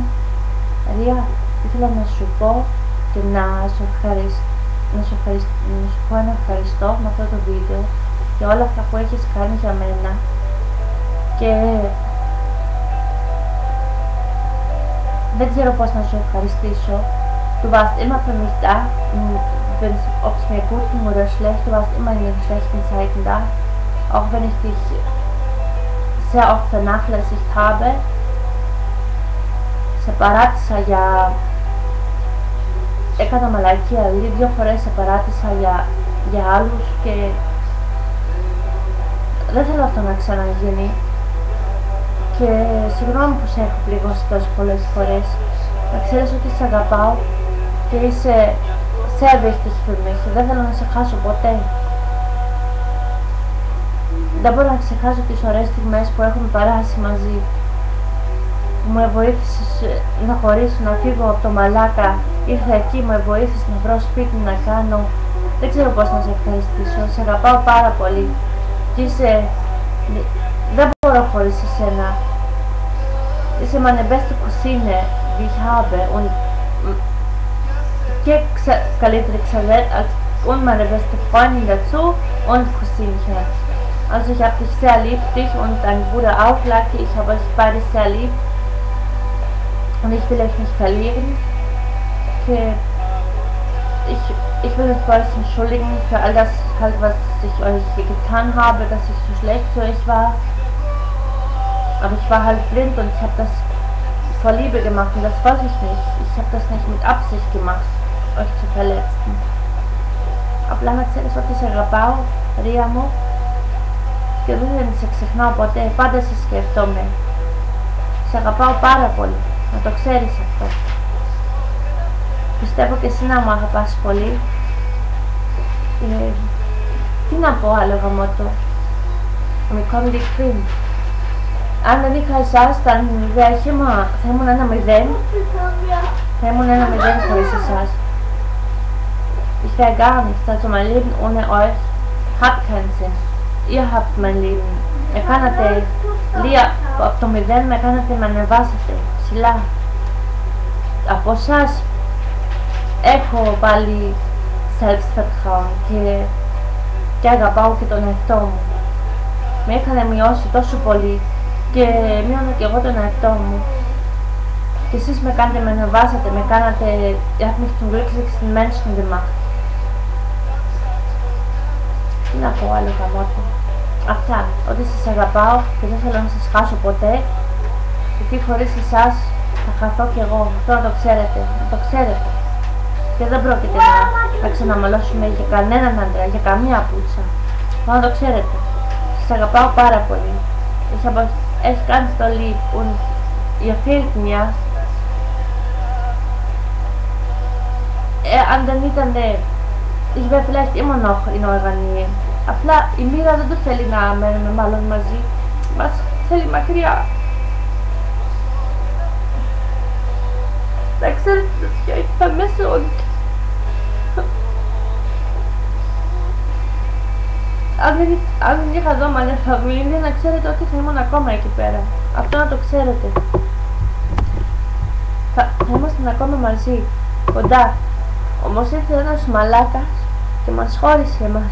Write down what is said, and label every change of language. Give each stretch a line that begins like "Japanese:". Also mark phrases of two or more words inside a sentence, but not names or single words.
Greek: Ρία, ήθελα να σου πω και να σου πω ένα ευχαριστώ με αυτό το βίντεο για όλα αυτά που έχεις κάνει για μένα και δεν ξέρω πώς να σου ευχαριστήσω.
German: Du warst immer für mich da, ob es mir gut ging oder schlecht, du warst immer in den schlechten Zeiten da, auch wenn ich dich sehr oft vernachlässigt habe.
Greek: Σε παράτησα έκανα μαλακία, δηλαδή 2 φορές σε παράτησα για άλλους και δεν θέλω αυτό να ξαναγίνει και συγγνώμη που σε έχω πληγώσει τόσες πολλές φορές. Να ξέρεις ότι σε αγαπάω και είσαι
German: sehr wichtig für mich,
Greek: δεν θέλω να σε χάσω ποτέ. Δεν μπορώ να ξεχάσω τις ωραίες στιγμές που έχουμε περάσει μαζί. Μου βοήθησες να χωρίσω, να φύγω από το Μαλάκα, ήρθα εκεί, μου βοήθησες να βρω σπίτι να κάνω. Δεν ξέρω πώς να σε ευχαριστήσω, σε αγαπάω πάρα πολύ και δεν μπορώ χωρίς εσένα.
German: Είσαι meine beste Cousine, die ich habe
Greek: και καλύτερη
German: Xavier und meine beste Freundin dazu und Cousinchen. Also ich habe dich sehr lieb, dich und dein Bruder auch, Lucky, ich habe euch beide sehr lieb. Und ich will euch nicht verlieren. Ich will mich bei euch entschuldigen für all das, halt, was ich euch getan habe, dass ich so schlecht zu euch war. Aber ich war halt blind und ich habe das vor Liebe gemacht und das wollte ich nicht. Ich habe das nicht mit Absicht gemacht, euch zu verletzen.
Greek: Απλά να ξέρεις ότι σε αγαπάω, Ρία μου, και δεν σε ξεχνάω ποτέ, πάντα σε σκέφτομαι. Σε αγαπάω πάρα πολύ. Να το ξέρεις αυτό. Πιστεύω και εσύ να μου αγαπάς πολύ. Τι να πω άλλο γαμώτο. Με κόβει δικτύν. Αν δεν είχα εσάς θα ήμουν ένα 0. Θα ήμουν ένα 0 χωρίς εσάς.
German: Ich wäre gar nichts. Also mein Leben ohne euch hat keinen Sinn. Ihr habt mein Leben.
Greek: Με κάνατε από το 0, με κάνατε να ανεβάσετε ψηλά. Από εσάς έχω πάλι self-vertrauen και αγαπάω και τον εαυτό μου. Με είχατε μειώσει τόσο πολύ και μείωνα και εγώ τον εαυτό μου. Και εσείς με κάνετε, με ανεβάσατε, με κάνατε,
German: ihr habt mich zum glücklichsten Menschen gemacht.
Greek: Τι να πω άλλο γαμώτο. Αυτά, ότι σας αγαπάω και δεν θέλω να σας χάσω ποτέ, γιατί χωρίς εσάς θα χαθώ κι εγώ, αυτό να το ξέρετε, και δεν πρόκειται να ξαναμαλώσουμε για κανέναν άντρα, για καμία πούτσα, να το ξέρετε, σας αγαπάω πάρα πολύ,
German: ich habe euch echt ganz doll lieb und ihr fehlt mir,
Greek: αν δεν ήταν,
German: ich wäre vielleicht immer noch in eurer Nähe.
Greek: Απλά η μοίρα δεν το θέλει να μένουμε μάλλον μαζί, μας θέλει μακριά. Να ξέρετε
German: dass ich euch vermisse und
Greek: αν δεν είχα εδώ
German: meine Familie,
Greek: να ξέρετε ότι θα ήμουν ακόμα εκεί πέρα. Αυτό να το ξέρετε. Θα ήμασταν ακόμα μαζί, κοντά. Όμως ήρθε ένας μαλάκας και μας χώρισε εμάς.